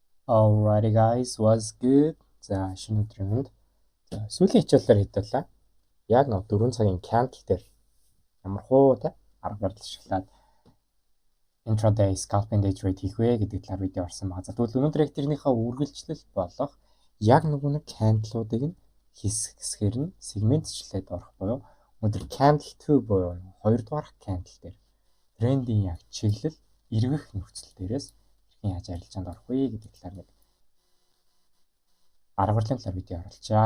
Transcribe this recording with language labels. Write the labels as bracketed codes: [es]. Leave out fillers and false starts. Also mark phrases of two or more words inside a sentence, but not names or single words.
[en] Alrighty guys, was good. [mn] За шинэ өдрийн мэнд. За сүүлийн хичээлээр хэдүүлээ. Яг нэг 4 цагийн candle дээр ямар хуу те арга барил ашиглаад [en] intraday scalping day trade [mn] хийх вэ гэдэг талаар видео орсон байгаа. За тэгвэл өнөөдөр яг тэрнийхээ үргэлжлэл болох яг нэг candle-уудыг нь хэсгээр нь сегментчлээд орох буюу өнөөдөр candle 2 буюу 2 дугаар candle дээр трендийн яг чиглэл эргэх нөхцөл дээрээс хэрхэн яаж арилжаанд орох вэ гэдэг талаар нэг арга барилын талаар видео оруулчаа.